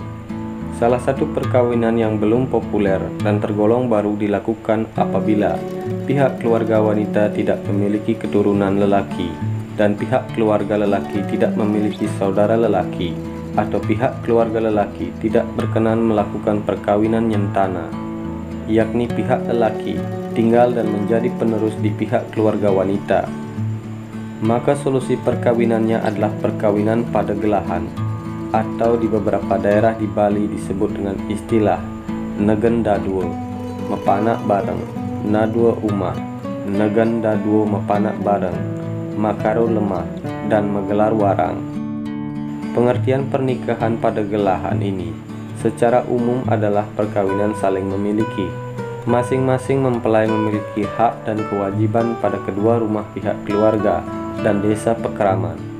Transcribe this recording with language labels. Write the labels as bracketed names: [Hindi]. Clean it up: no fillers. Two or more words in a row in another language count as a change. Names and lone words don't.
[Indonesian] Salah satu perkawinan yang belum populer dan tergolong baru dilakukan apabila pihak keluarga wanita tidak memiliki keturunan lelaki dan pihak keluarga lelaki tidak memiliki saudara lelaki, atau pihak keluarga lelaki tidak berkenan melakukan perkawinan nyentana, yakni pihak lelaki tinggal dan menjadi penerus di pihak keluarga wanita. Maka solusi perkawinannya adalah perkawinan [Balinese] pada gelahan, [Indonesian] atau di beberapa daerah di Bali disebut dengan istilah [Balinese] Negen Daduo, mepanak bareng, Nadua Umah, Negen Daduo mepanak bareng, Makaro lemah, [Indonesian] dan menggelar warang. Pengertian pernikahan [Balinese] pada gelahan [Indonesian] ini secara umum adalah perkawinan saling memiliki. Masing-masing mempelai memiliki hak dan kewajiban pada kedua rumah pihak keluarga dan desa pekeraman.